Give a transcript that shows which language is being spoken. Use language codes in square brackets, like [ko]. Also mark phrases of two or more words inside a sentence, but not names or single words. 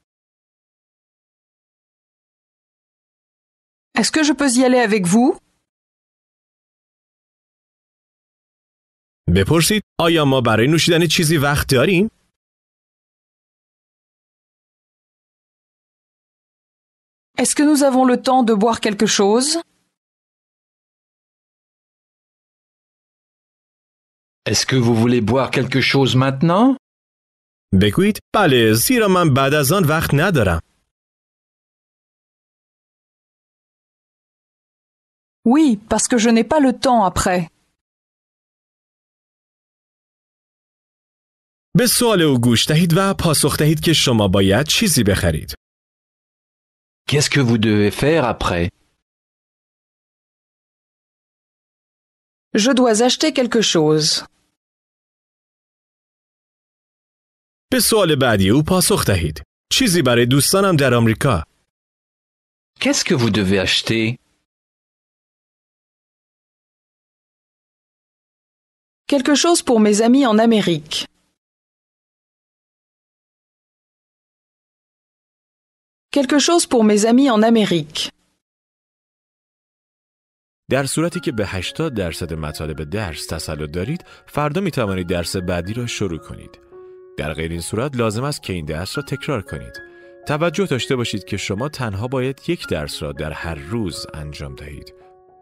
[fr] Est-ce que je peux y aller avec vous? [fa] بپرسید آیا ما برای نوشیدن چیزی وقت داریم؟ [fr] Est-ce que nous avons le temps de boire quelque chose? Est-ce que vous voulez boire quelque chose maintenant? [fa] بگویید بله زیرا من بعد از آن وقت ندارم. [fr] Oui, parce que je n'ai pas le temps après. [fa] به سوال او گوش دهید و پاسخ دهید که شما باید چیزی بخرید. [fr] Qu'est-ce que vous devez faire après? Je dois acheter quelque chose. [fa] به سوال بعدی او پاسخ دهید. چیزی برای دوستانم در آمریکا. [fr] Qu'est-ce que vous devez acheter? Quelque chose pour mes amis en Amérique. Quelque chose pour mes amis en Amérique. [fa] در صورتی که به 80% مطالب درس تسلط دارید، فردا می توانید درس بعدی را شروع کنید. در غیر این صورت لازم است که این درس را تکرار کنید. توجه داشته باشید که شما تنها باید یک درس را در هر روز انجام دهید.